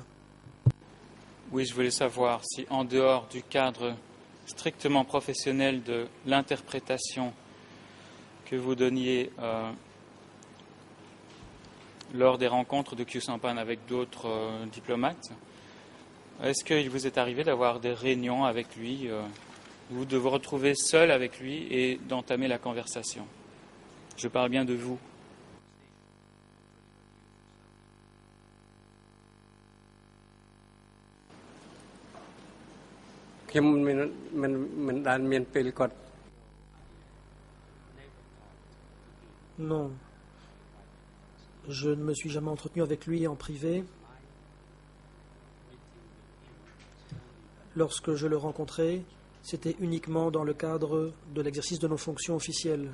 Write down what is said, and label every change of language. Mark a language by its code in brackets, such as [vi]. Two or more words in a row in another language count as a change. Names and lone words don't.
[fr] Oui, je voulais savoir si, en dehors du cadre strictement professionnel de l'interprétation que vous donniez lors des rencontres de Khieu Samphan avec d'autres diplomates, est-ce qu'il vous est arrivé d'avoir des réunions avec lui, ou de vous retrouver seul avec lui et d'entamer la conversation? Je parle bien de vous. [km] ខ្ញុំមិនដែលមានពេលគាត់ [fr] Non, je ne me suis jamais entretenu avec lui en privé. Lorsque je le rencontrais, c'était uniquement dans le cadre de l'exercice de nos fonctions officielles.